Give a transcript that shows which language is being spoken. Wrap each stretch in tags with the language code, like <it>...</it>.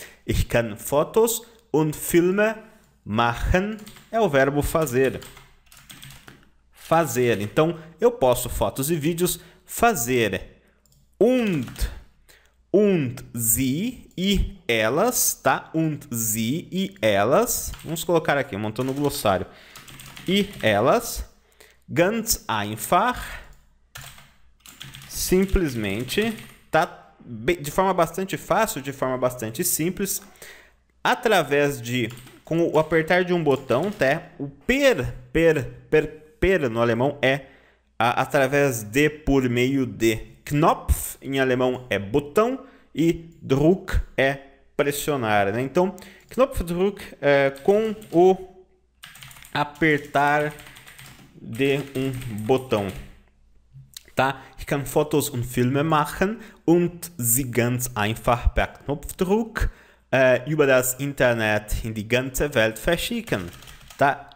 <de>Ich kann Fotos und Filme machen</de> <pt>é o verbo fazer. Fazer. Então, eu posso fotos e vídeos fazer.</pt> <de>Und sie</de> <pt>e elas, tá?</pt> <de>Und sie</de> <pt>e elas. Vamos colocar aqui, montando o glossário. E elas.</pt> <de>Ganz einfach.</de> <pt>Simplesmente, tá? De forma bastante fácil, de forma bastante simples. Através de, com o apertar de um botão, tá? O per no alemão é através de, por meio de. Knopf em alemão é botão e Druck é pressionar, né? Então, Knopfdruck é com o apertar de um botão, tá?</pt> <de>Ich kann Fotos und Filme machen und sie ganz einfach per Knopfdruck über das Internet in die ganze Welt verschicken, tá?</de>